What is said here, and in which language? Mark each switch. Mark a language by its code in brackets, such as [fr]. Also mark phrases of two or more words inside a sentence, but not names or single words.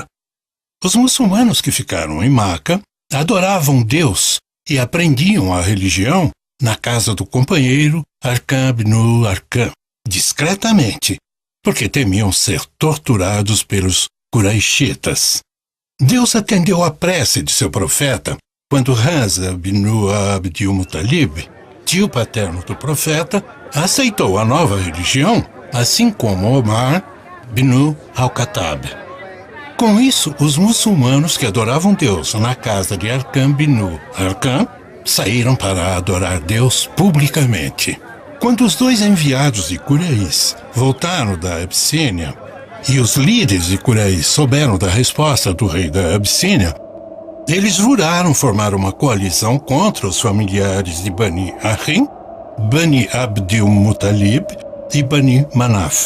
[pt] Os muçulmanos que ficaram em Meca adoravam Deus e aprendiam a religião na casa do companheiro Arqam ibn Arqam, discretamente, porque temiam ser torturados pelos Quraishitas. Deus atendeu a prece de seu profeta quando Hamza ibn Abd al-Muttalib, tio paterno do profeta, aceitou a nova religião, assim como Omar ibn al-Khattab. Com isso, os muçulmanos que adoravam Deus na casa de Arqam bin Arqam saíram para adorar Deus publicamente. Quando os dois enviados de Quraysh voltaram da Abissínia e os líderes de Quraysh souberam da resposta do rei da Abissínia, eles juraram formar uma coalizão contra os familiares de Bani Hashim, Bani Abdil Muttalib e Bani Manaf.